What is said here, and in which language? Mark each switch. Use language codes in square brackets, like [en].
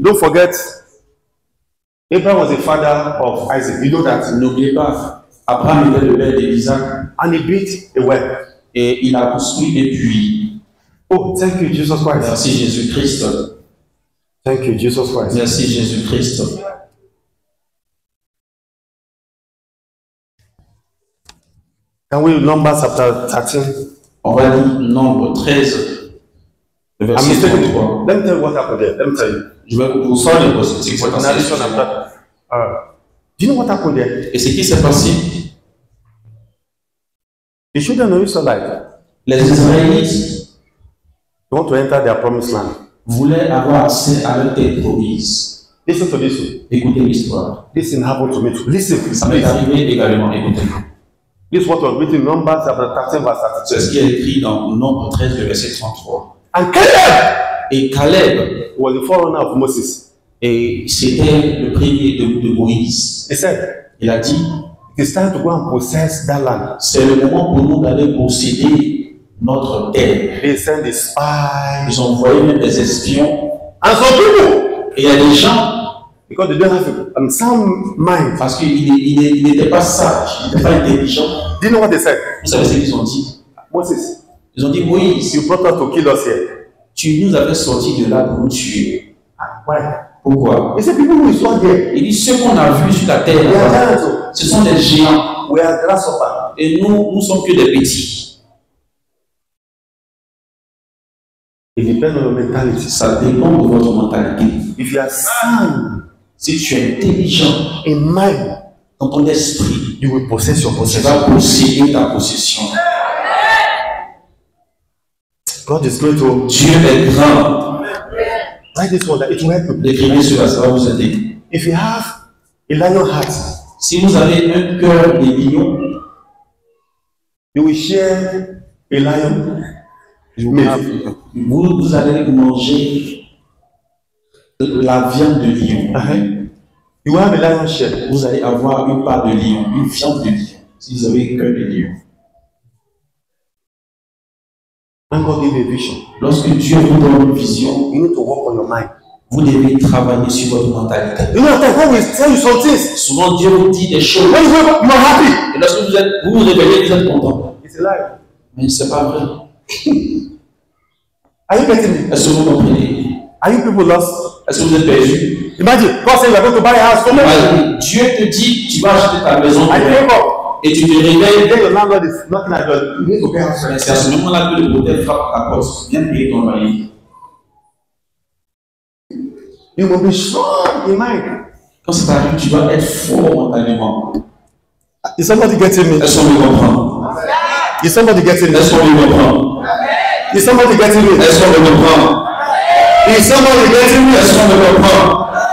[en] Don't forget, Abraham was the father of Isaac. You know that. [fr] N'oubliez pas, Abraham était le père d'Isaac. [en] And he built a well. [fr] Et il a construit des puits. [en] Oh, thank you, Jesus Christ. [fr] Merci Jésus-Christ. [en] Thank you, Jesus Christ. [fr] Merci Jésus-Christ. [en] Can we Numbers chapter 13? [fr] On va lire Nombre 13, verset 33. [en] Let me tell you what happened there. Let me tell you. [fr] Je vais vous sortir de ce qui s'est passé. [en] Do you know what happened there? [fr] Et ce qui s'est passé, [en] The children of Israelites, [fr] les Israélites [en] want to enter their promised land. [fr] voulaient avoir accès à leur terre promise. [en] Listen to this. [fr] Écoutez l'histoire. [en] This thing happened to me too. Listen. [fr] Ça m'est arrivé également. Écoutez. [en] This is what was written in Numbers chapter 13 verse 32. [fr] C'est ce qui est écrit dans Nombre 13, le verset 33. [en] And Caleb [fr] Et Caleb [en] was the forerunner of Moses. [fr] Et c'était le premier de Moïse. [en] He said, [fr] Il a dit, [en] it's time to go and possess that land. [fr] c'est le moment pour nous d'aller posséder notre terre. [en] They sent the spies. [fr] Ils ont envoyé même des espions. [en] And some people, [fr] Et il y a des gens, [en] because they don't have a sound mind. [fr] parce qu'il n'était pas sage, il n'était pas intelligent. [en] Do you know what they said? [fr] Vous savez ce qu'ils ont dit? [en] Moses, [fr] Ils ont dit, Moïse, [en] you brought us to kill us here. [fr] tu nous avais sortis de là pour nous tuer. [en] Why? [fr] Pourquoi? [en] He said, people who saw there, [fr] Il dit, ceux qu'on a vus sur la terre, [en] they are giants. [fr] ce sont des géants. [en] We are grasshoppers. [fr] Et nous sommes que des petits. [en] It depends on your mentality. [fr] Ça dépend de votre mentalité. [en] If you are sound [fr] Si tu es intelligent [en] in mind, [fr] dans ton esprit, [en] you will possess your [fr] tu [en] possession. [fr] vas posséder ta possession. [en] God is great. Oh, [fr] Dieu est grand. [en] write this one that it will help you. [fr] Écrivez cela, ça va vous aider. [en] If you have a lion heart, [fr] Si vous avez un cœur de lion, [en] you will share a lion meat. [fr] vous allez manger la viande de lion. [en] You will have a lion share. [fr] Vous allez avoir une part de lion, une viande de lion. Si vous avez un cœur de lion. [en] When God give you a vision, [fr] Lorsque Dieu vous donne une vision, [en] you need to work on your mind. [fr] vous devez travailler sur votre mentalité. [en] You know, God will tell you some things. [fr] Souvent, Dieu vous dit des choses. [en] When you wake up, you are happy. [fr] Et lorsque vous vous réveillez, vous êtes content. [en] It's a lie. [fr] Mais ce n'est pas vrai. [en] Are you getting me? [fr] Est-ce que vous comprenez? [en] Are you people lost? [fr] Est-ce que vous êtes perdus? [en] Imagine, God said you are going to buy a house. Come on. [fr] Dieu te dit, tu vas acheter ta maison. [en] I wake up. [fr] Et tu te réveilles. [en] Then your landlord is knocking at your door. You need to pay house rent. [fr] C'est à ce moment-là que le propriétaire frappe à la porte. Viens payer ton loyer. [en] You will be strong in mind. [fr] Quand ça t'arrive, tu dois être fort mentalement. [en] Is somebody getting me? [fr] Est-ce qu'on me comprend? [en] Is somebody getting me? [fr] Est-ce qu'on me comprend? [en] Is somebody getting me? [fr] Est-ce qu'on me comprend? [en] Is somebody getting me? [fr] Est-ce qu'on me comprend?